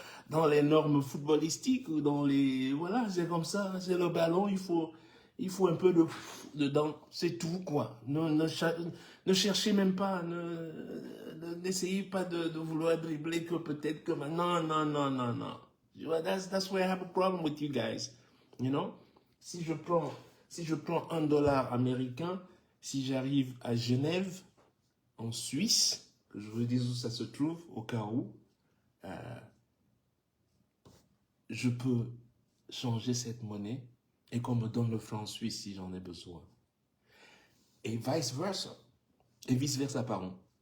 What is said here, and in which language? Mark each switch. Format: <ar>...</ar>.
<fr>dans les normes footballistiques ou dans les... Voilà, c'est comme ça, c'est le ballon, il faut un peu de dedans, c'est tout quoi. Ne cherchez même pas, n'essayez pas de vouloir dribbler que peut-être que... Non, non, non, non, non. Tu vois,</fr> <en>that's where I have a problem with you guys. You know?</en> <fr>Si je prends $1 américain, si j'arrive à Genève, en Suisse, que je vous dise où ça se trouve, au cas où, je peux changer cette monnaie et qu'on me donne le franc suisse si j'en ai besoin. Et vice-versa. Et vice-versa, pardon.</fr>